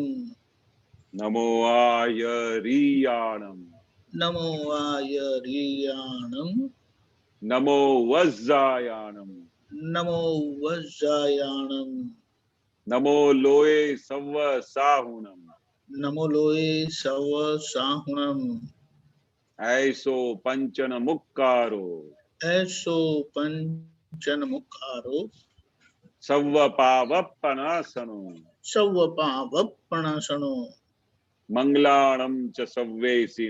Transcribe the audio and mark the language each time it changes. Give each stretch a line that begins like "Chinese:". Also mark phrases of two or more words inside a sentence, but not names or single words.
Prakrit languages: નમો આયરિયાણમ. નમો આયરિયાણમ. નમો વજ્જાયાણમ. નમો વજ્જાયાણમ. નમો લોએ સવ સાહુણમ. નમો લોએ સવ સાહુણમ. ऐसो पंचन मुक्कारो. ऐसो पंचन मुक्कारो. सव्व पावप्पनासनो. सव्व पावप्पनासनो. मंगलाणं च सव्वेसिं.